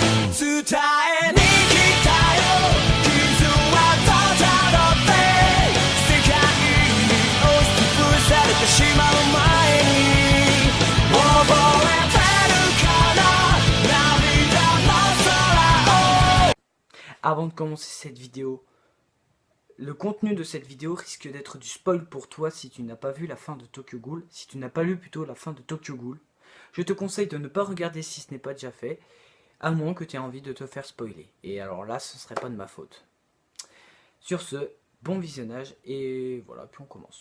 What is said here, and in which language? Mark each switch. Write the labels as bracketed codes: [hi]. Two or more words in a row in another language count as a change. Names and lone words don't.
[ja] 伝えに来たよ傷はただって世界に押しつぶされてしまう前に覚えてるかな涙の空を [fr] Avant de commencer cette vidéo, le contenu de cette vidéo risque d'être du spoil pour toi si tu n'as pas vu la fin de Tokyo Ghoul, si tu n'as pas lu plutôt la fin de Tokyo Ghoul. Je te conseille de ne pas regarder si ce n'est pas déjà fait, à moins que tu aies envie de te faire spoiler. Et alors là, ce ne serait pas de ma faute. Sur ce, bon visionnage, et voilà, puis on commence.